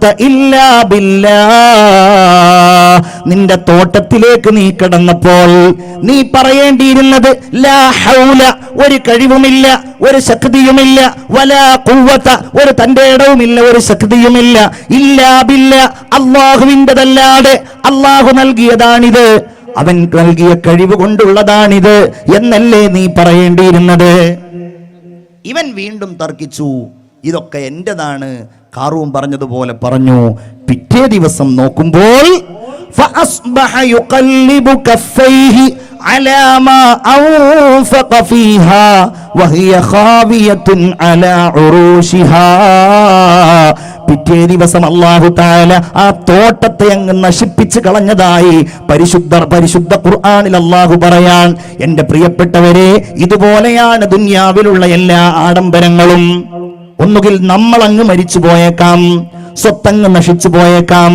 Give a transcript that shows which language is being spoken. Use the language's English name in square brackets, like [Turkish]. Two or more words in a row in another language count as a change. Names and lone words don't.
[Arabic] إلا بالله, [Malayalam] നിന്റെ തോട്ടത്തിലേക്ക് നീ കടന്നപ്പോൾ നീ പറയേണ്ടിയിരുന്നത് [Arabic] لا حول, [Malayalam] ഒരു കഴിവുമില്ല, ഒരു ശക്തിയുമില്ല, [Arabic] ولا قوة, [Malayalam] ഒരു തന്റെ ഇടവുമില്ല, ഒരു ശക്തിയുമില്ല, [Arabic] إلا بالله, [Malayalam] അല്ലാഹുവിൻ്റെതല്ലാതെ, അല്ലാഹു നൽകിയതാണിത്, അവൻ നൽകിയ കഴിവ് കൊണ്ടുള്ളതാണിത് എന്നല്ലേ നീ പറയേണ്ടിയിരുന്നത്. ഇവൻ വീണ്ടും തർക്കിച്ചു, ഇതൊക്കെ എന്റേതാണ്. ഖാറൂൻ പറഞ്ഞതുപോലെ പറഞ്ഞു. പിറ്റേ ദിവസം നോക്കുമ്പോൾ [Arabic] فأصبح يقلب كفيه على ما أنفق فيها وهي خاوية على عروشها, [Malayalam] പിറ്റേ ദിവസം [Arabic] الله تعالى [Malayalam] ആ തോട്ടത്തെ അങ്ങ് നശിപ്പിച്ച് കളഞ്ഞതായി പരിശുദ്ധ ഖുർആനിൽ അല്ലാഹു പറയാൻ. എന്റെ പ്രിയപ്പെട്ടവരെ, ഇതുപോലെയാണ് ദുനിയാവിലുള്ള എല്ലാ ആഡംബരങ്ങളും. ഒന്നുകിൽ നമ്മൾ അങ്ങ് മരിച്ചു പോയേക്കാം, സ്വത്തങ്ങ് നശിച്ചു പോയേക്കാം.